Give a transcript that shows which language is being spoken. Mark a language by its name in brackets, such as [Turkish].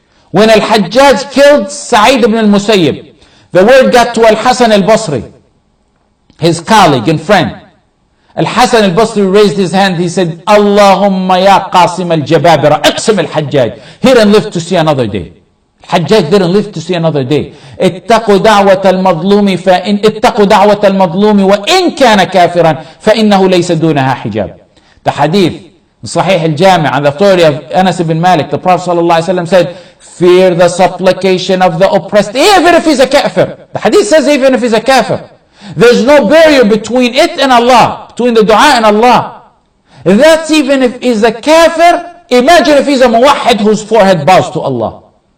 [English] When Al-Hajjaj killed Sa'id ibn al-Musayyib, the word got to Al-Hasan al-Basri, his colleague and friend. Al-Hasan al-Basri raised his hand. He said, [Arabic] Allahumma ya Qasim al-Jababira, aqsim al-Hajjaj. [English] He didn't live to see another day. Hajjaj didn't live to see another day. [Arabic] اتقوا دعوة المظلوم فإن اتقوا دعوة المظلوم وإن كان كافرا فإنه ليس دونها حجاب. [English] The hadith in Sahih al-Jami' on the authority of Anas ibn Malik, the Prophet ﷺ said, fear the supplication of the oppressed, even if he's a kafir. The hadith says even if he's a kafir. There's no barrier between it and Allah, between the dua and Allah. That's even if he's a kafir. Imagine if he's a muwahhid whose forehead bows to Allah.